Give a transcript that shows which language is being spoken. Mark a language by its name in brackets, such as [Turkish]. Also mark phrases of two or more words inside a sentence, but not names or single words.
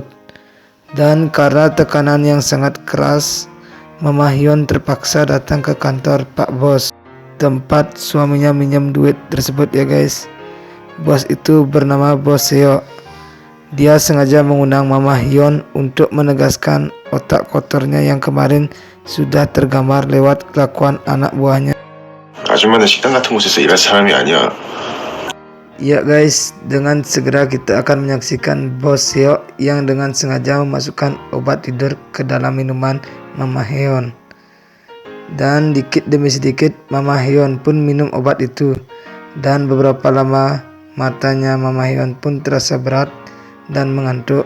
[Indonesian] Dan karena tekanan yang sangat keras, Mama Hyun terpaksa datang ke kantor Pak Bos, tempat suaminya minjem duit tersebut ya guys. Bos itu bernama Bos Seo. Dia sengaja mengundang Mama Hyun untuk menegaskan otak kotornya yang kemarin sudah tergambar lewat kelakuan anak buahnya. [Korean] 아줌마는 식당 같은 곳에서 일할 사람이 아니야. [Indonesian] Ya guys, dengan segera kita akan menyaksikan Bos Seo yang dengan sengaja memasukkan obat tidur ke dalam minuman Mama Hyun. Dan dikit demi sedikit Mama Hyun pun minum obat itu. Dan beberapa lama matanya Mama Hyun pun terasa berat dan mengantuk.